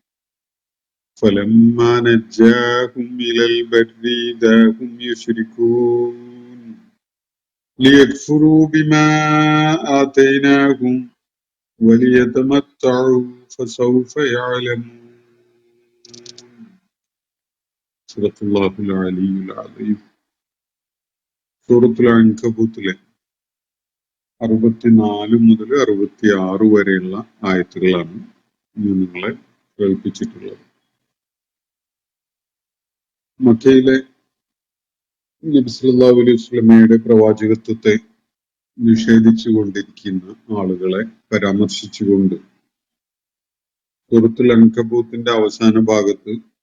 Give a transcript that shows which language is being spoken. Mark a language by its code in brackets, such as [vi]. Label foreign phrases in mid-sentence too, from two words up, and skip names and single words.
[ar] فلما نجاهم إلى البر إذا هم يشركون ليكفروا بما آتيناهم وليتمتعوا فسوف يعلمون. صدق الله العلي العظيم. [ml] സൂറത്തുൽ അൻകബൂത്തിലെ 64 മുതൽ 66 വരെയുള്ള ആയത്തുകളാണ് ഇന്ന് നിങ്ങളെ കേൾപ്പിച്ചിട്ടുള്ളത്. മക്കയിലെ നബി [ar] صلى الله عليه وسلم [ml] പ്രവാചകത്വത്തെ നിഷേധിച്ചു കൊണ്ടിരിക്കുന്ന ആളുകളെ പരാമർശിച്ചുകൊണ്ട് സൂറത്തുൽ അൻകബൂത്തിന്റെ അവസാന ഭാഗത്ത്